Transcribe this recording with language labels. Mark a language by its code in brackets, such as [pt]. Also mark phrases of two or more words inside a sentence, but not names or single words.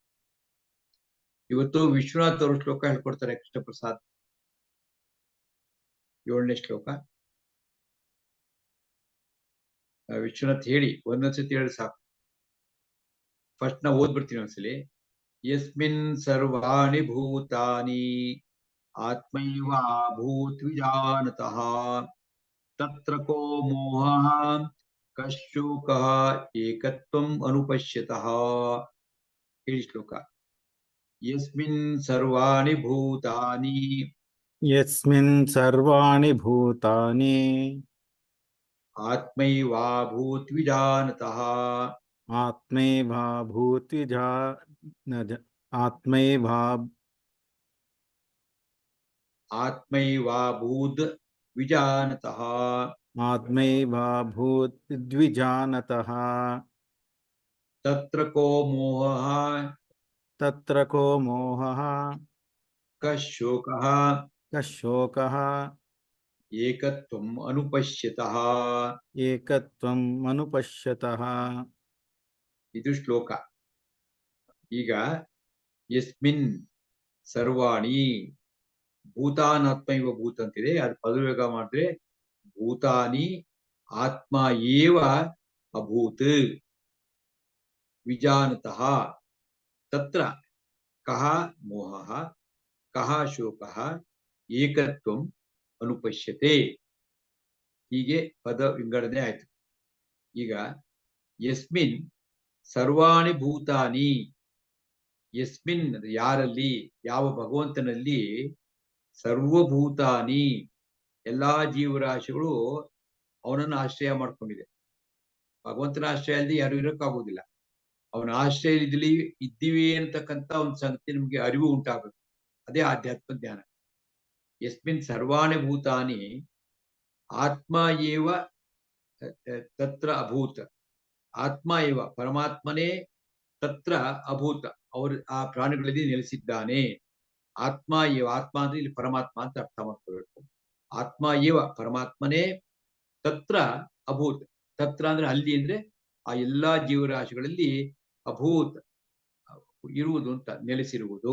[kn] ಇವತ್ತು ವಿಶ್ವನಾಥ್ ಅವರು ಶ್ಲೋಕ ಹೇಳ್ಕೊಡ್ತಾರೆ, ಕೃಷ್ಣ ಪ್ರಸಾದ್. 7ನೇ ಶ್ಲೋಕ ವಿಶ್ವನಾಥ್ ಹೇಳಿ, ಒಂದೊಂದ್ಸತಿ ಹೇಳಿ ಸಾಕು. ಫಸ್ಟ್ ನಾವು ಓದ್ಬಿಡ್ತೀನಿ ಒಂದ್ಸಲಿ. [sa] ಯಸ್ಮಿನ್ ಸರ್ವಾಣಿ ಭೂತಾನಿ ಆತ್ಮೈವ ಭೂತ್ ವಿಜಾನತಃ ತತ್ರ ಕೋ ಮೋಹಃ ಕಶೋಕಃ ಏಕತ್ವಂ ಅನುಪಶ್ಯತಃ. [kn] ಹೇಳಿ ಶ್ಲೋಕ. [sa] ಯಸ್ಮಿನ್ ಸರ್ವಾಣಿ ಭೂತಾನಿ ಯಸ್ಮಿನ್ ಸರ್ವಾಣಿ ಭೂತಾನಿ ಆತ್ಮೈವಾಭೂತ್ ವಿಜಾನತಃ ಆತ್ಮೈವಾಭೂತ್ ಆತ್ಮೈವಾಭೂತ್ ವಿಜಾನತಃ ಆತ್ಮೈವಾಭೂತ್ ದ್ವಿಜಾನತಃ ತತ್ರ ಕೋ ಮೋಹಃ ತತ್ರ ಕೋ ಮೋಹಃ ಕಶೋಕಃ ಕಶೋಕಃ ಏಕತ್ವಂ ಅನುಪಶ್ಯತಃ. ಏಕತ್ವಂ ಅನುಪಶ್ಯತಃ. [kn] ಇದು ಶ್ಲೋಕ. ಈಗ [sa] ಯಸ್ಮಿನ್ ಸರ್ವಾಣಿ ಭೂತಾನಾತ್ಮೈವ ಭೂತ [kn] ಅಂತಿದೆ, ಅದು ಪದವೇಗ ಮಾಡಿದ್ರೆ [sa] ಭೂತಾನಿ ಆತ್ಮ ಏವ ಅಭೂತ್ ವಿಜಾನತಃ ತತ್ರ ಕಹ ಮೋಹಃ ಕಹ ಶೋಕಃ ಏಕತ್ವಂ ಅನುಪಶ್ಯತೆ. [kn] ಹೀಗೆ ಪದ ವಿಂಗಡಣೆ ಆಯ್ತು. ಈಗ [sa] ಯಸ್ಮಿನ್ ಸರ್ವಾಣಿ ಭೂತಾನಿ, [kn] ಯಸ್ಮಿನ್ ಯಾರಲ್ಲಿ, ಯಾವ ಭಗವಂತನಲ್ಲಿ, ಸರ್ವಭೂತಾನಿ ಎಲ್ಲಾ ಜೀವರಾಶಿಗಳು ಅವನನ್ನು ಆಶ್ರಯ ಮಾಡ್ಕೊಂಡಿದೆ. ಭಗವಂತನ ಆಶ್ರಯ ಅಲ್ಲದೆ ಯಾರು ಇರೋಕ್ಕಾಗೋದಿಲ್ಲ. ಅವನ ಆಶ್ರಯದಲ್ಲಿ ಇದ್ದೀವಿ ಅಂತಕ್ಕಂಥ ಒಂದು ಸಂಗತಿ ನಮಗೆ ಅರಿವು ಉಂಟಾಗುತ್ತೆ. ಅದೇ ಆಧ್ಯಾತ್ಮ ಜ್ಞಾನ. [sa] ಯಸ್ಮಿನ್ ಸರ್ವಾಣಿ ಭೂತಾನಿ ಆತ್ಮ ಏವ ತತ್ರ ಅಭೂತ. ಆತ್ಮ ಏವ ಪರಮಾತ್ಮನೇ ತತ್ರ ಅಭೂತ, [kn] ಅವರು ಆ ಪ್ರಾಣಿಗಳಲ್ಲಿ ನೆಲೆಸಿದ್ದಾನೆ. [sa] ಆತ್ಮ ಏವ, [kn] ಆತ್ಮ ಅಂದ್ರೆ ಇಲ್ಲಿ ಪರಮಾತ್ಮ ಅಂತ ಅರ್ಥ ಮಾಡ್ಕೋಬೇಕು. [sa] ಆತ್ಮ ಏವ ಪರಮಾತ್ಮನೇ ತತ್ರ ಅಭೂತ್. [kn] ತತ್ರ ಅಂದ್ರೆ ಅಲ್ಲಿ, ಅಂದ್ರೆ ಆ ಎಲ್ಲಾ ಜೀವರಾಶಿಗಳಲ್ಲಿ ಅಭೂತ್ ಇರುವುದು ಅಂತ, ನೆಲೆಸಿರುವುದು.